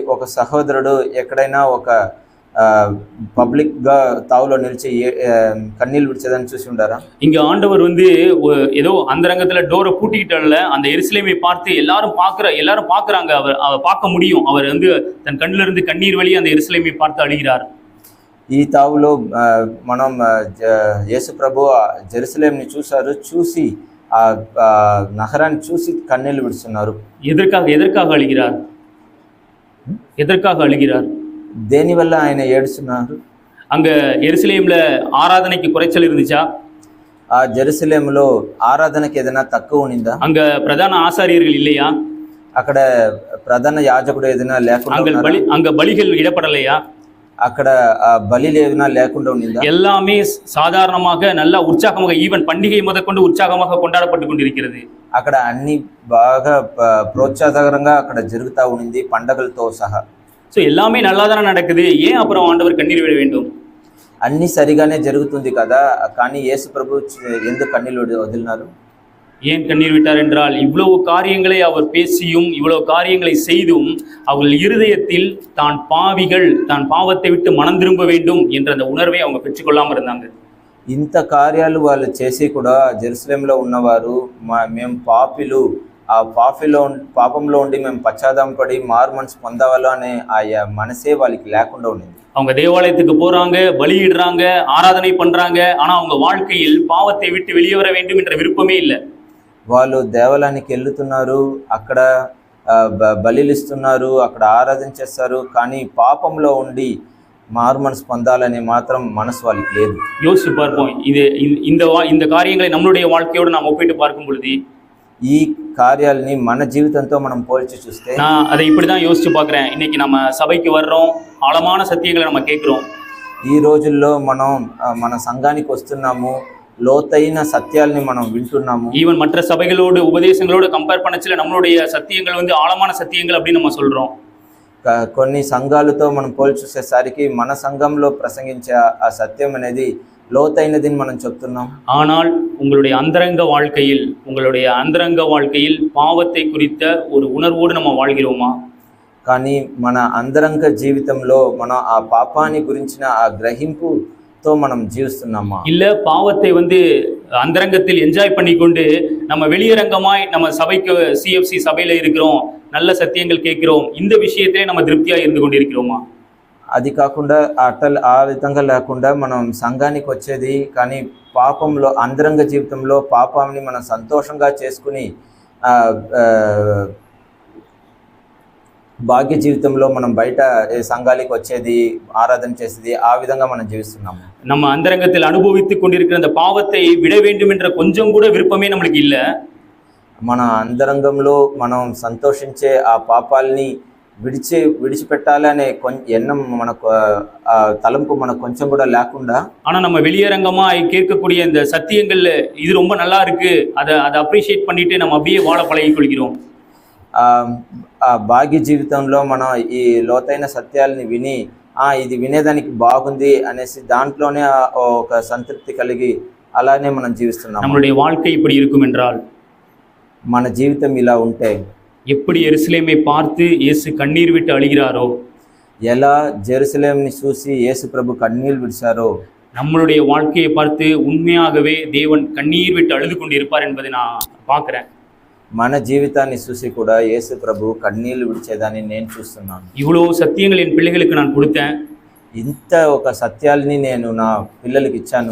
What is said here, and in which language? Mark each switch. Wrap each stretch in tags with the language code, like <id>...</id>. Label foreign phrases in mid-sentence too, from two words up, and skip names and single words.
<te>ఒక సహోదరుడు ఎక్కడైనా ఒక పబ్లిక్గా తావులో నిలిచి కన్నీళ్ళు విడిచేదని చూసి ఉండారా?</te> <ta>இங்க ஆண்டவர் வந்து ஏதோ அந்தரங்கத்துல டோரை பூட்டிக்கிட்டல அந்த எருசலேமை பார்த்து எல்லாரும் பார்க்கறாங்க. அவர் பார்க்க முடியும். அவர் வந்து தன் கண்ணில இருந்து கண்ணீர் வழி அந்த எருசலேமை பார்த்து அழுகிறார்.</ta> <te>ఈ తావులో మనం యేసు ప్రభు జెరూసలేంని చూశారు. చూసి ఆ నగరాన్ని చూసి కన్నీళ్ళు విడుస్తున్నారు.</te> <ta>எதற்காக அழுகிறார்?</ta> <te>దేని వల్ల ఆయన ఏడుస్తున్నారు?</te> <ta>அங்க எருசலேம்ல ஆராதனைக்கு குறைச்சல் இருந்துச்சா?</ta> <te>ఆ జెరూసలేంలో ఆరాధనకి ఏదైనా తక్కువ ఉండిందా?</te> <ta>அங்க பிரதான ஆசாரியர்கள் இல்லையா?</ta> <te>అక్కడ ప్రధాన యాజకుడు ఏదైనా లేకుండా</te> <ta>அங்க பலிகள் இடப்படலையா?</ta> <te>అక్కడ బలిలు ఏదైనా లేకుండా ఉండిందా?</te> <ta>எல்லாமே சாதாரணமாக நல்லா உற்சாகமாக ஈவன் பண்டிகை முதற்கொண்டு உற்சாகமாக கொண்டாடப்பட்டு கொண்டிருக்கிறது.</ta> <te>అక్కడ అన్ని బాగా ప్రోత్సాహకరంగా అక్కడ జరుగుతూ ఉండింది పండగలతో సహా.</te> <ta>ஸோ எல்லாமே நல்லா தானே நடக்குது, ஏன் அப்புறம் ஆண்டவர் கண்ணீர் விட வேண்டும்?</ta> <te>అన్ని సరిగానే జరుగుతుంది కదా, కానీ యేసు ప్రభు ఎందుకు కన్నీళ్ళు వదిలినారు?</te> <ta>ஏன் கண்ணீர் விட்டார் என்றால் இவ்வளவு காரியங்களை அவர் பேசியும் இவ்வளவு காரியங்களை செய்தும் அவர்கள் இருதயத்தில் தான் பாவிகள், தான் பாவத்தை விட்டு மனம் திரும்ப வேண்டும் என்ற அந்த உணர்வை அவங்க பெற்றுக்கொள்ளாமல் இருந்தாங்க.</ta> <te>ఇంత కార్యాలు వాళ్ళు చేసి కూడా జెరూసలేంలో ఉన్నవారు మేము పాపిలు, ఆ పాపంలో ఉండి మేము పశ్చాత్తాపడి మారు మనసు పొందవాలో అనే ఆ మనసే వాళ్ళకి లేకుండా ఉండింది.</te> <ta>அவங்க தேவாலயத்துக்கு போறாங்க, பலியிடுறாங்க, ஆராதனை பண்றாங்க, ஆனா அவங்க வாழ்க்கையில் பாவத்தை விட்டு வெளியே வர வேண்டும் என்ற விருப்பமே இல்லை.</ta> <te>వాళ్ళు దేవాలయానికి వెళ్తున్నారు, అక్కడ బలిలు ఇస్తున్నారు, అక్కడ ఆరాధన చేస్తారు, కానీ పాపంలో ఉండి మారు మనసు పొందాలనే మాత్రం మనసు వాళ్ళకి లేదు.</te> <ta>யோசிச்சு பார்ப்போம். இந்த காரியங்களை நம்மளுடைய வாழ்க்கையோடு நாம் ஒப்பிட்டு பார்க்கும் பொழுது</ta> <te>ఈ కార్యాలని మన జీవితంతో మనం పోల్చి చూస్తే</te> <ta>நான் அதை இப்படிதான் யோசிச்சு பார்க்கிறேன். இன்னைக்கு நம்ம சபைக்கு வர்றோம், ஆழமான சத்தியங்களை நம்ம கேட்கிறோம்.</ta> <te>ఈ రోజుల్లో మనం మన సంఘానికి వస్తున్నాము, లోతైన సత్యాల్ని మనం వింటున్నాము.</te> <ta>ஈவன் மற்ற சபைகளோடு உபதேசங்களோடு கம்பேர் பண்ணச்சில நம்மளுடைய சத்தியங்கள் வந்து ஆழமான சத்தியங்கள் அப்படின்னு நம்ம சொல்றோம்.</ta> <te>కొన్ని సంఘాలతో మనం పోల్చి చూసేసరికి మన సంఘంలో ప్రసంగించే ఆ సత్యం అనేది లోతైనదని మనం చెప్తున్నాం.</te> <ta>ஆனால் உங்களுடைய அந்தரங்க வாழ்க்கையில் பாவத்தை குறித்த ஒரு உணர்வோடு நம்ம வாழ்கிறோமா?</ta> <te>కానీ మన అంతరంగ జీవితంలో మనం ఆ పాపాన్ని గురించిన ఆ గ్రహింపుతో మనం జీవిస్తున్నామా?</te> <ta>இல்ல பாவத்தை வந்து அந்தரங்கத்தில் என்ஜாய் பண்ணிக்கொண்டு நம்ம வெளியரங்கமாய் நம்ம சபைக்கு சிஎஃப்சி சபையில இருக்கிறோம், நல்ல சத்தியங்கள் கேட்கிறோம், இந்த விஷயத்திலே நம்ம திருப்தியா இருந்து கொண்டிருக்கிறோமா?</ta> <te>అది కాకుండా ఆ విధంగా లేకుండా మనం సంఘానికి వచ్చేది కానీ పాపంలో అంతరంగ జీవితంలో పాపాన్ని మనం సంతోషంగా చేసుకుని భాగ్య జీవితంలో మనం బయట సంఘానికి వచ్చేది, ఆరాధన చేసేది, ఆ విధంగా మనం జీవిస్తున్నాము.</te> <ta>நம்ம அந்தரங்கத்தில் அனுபவித்துக் கொண்டிருக்கிற அந்த பாவத்தை விட வேண்டும் என்ற கொஞ்சம் கூட விருப்பமே நம்மளுக்கு இல்ல.</ta> <te>మన అంతరంగంలో మనం సంతోషించే ఆ పాపాలని విడిచిపెట్టాలి అనే ఎన్నం మనకు తలంపు మనకు కొంచెం కూడా లేకుండా,</te> <ta>ஆனா நம்ம வெளியரங்கமா கேட்கக்கூடிய இந்த சத்தியங்கள்ல இது ரொம்ப நல்லா இருக்கு, அதை அப்ரிஷியேட் பண்ணிட்டு நம்ம அப்படியே வாழ பழகிக் கொள்கிறோம்.</ta> <te>ఆ భాగ్య జీవితంలో మనం ఈ లోతైన సత్యాలని విని ఇది వినేదానికి బాగుంది అనేసి దాంట్లోనే ఒక సంతృప్తి కలిగి అలానే మనం జీవిస్తున్నాం.</te> <ta>நம்மளுடைய வாழ்க்கை இப்படி இருக்கும் என்றால்,</ta> <te>మన జీవితం ఇలా ఉంటే</te> <ta>எப்படி எருசலேமை பார்த்து இயேசு கண்ணீர் விட்டு அழுகிறாரோ,</ta> <te>ఎలా జెరూసలేంని చూసి యేసు ప్రభు కన్నీళ్లు విడిచారో,</te> <ta>நம்மளுடைய வாழ்க்கையை பார்த்து உண்மையாகவே தேவன் கண்ணீர் விட்டு அழுது கொண்டிருப்பார் என்பதை நான் பார்க்கிறேன்.</ta> <te>మన జీవితాన్ని చూసి కూడా యేసు ప్రభు కన్నీళ్లు విడిచేదాన్ని నేను చూస్తున్నాను.</te> <ta>இவ்வளவு சத்தியங்கள் என் பிள்ளைகளுக்கு நான் கொடுத்தேன்.</ta> <te>ఇంత ఒక సత్యాల్ని నేను నా పిల్లలకి ఇచ్చాను.</te>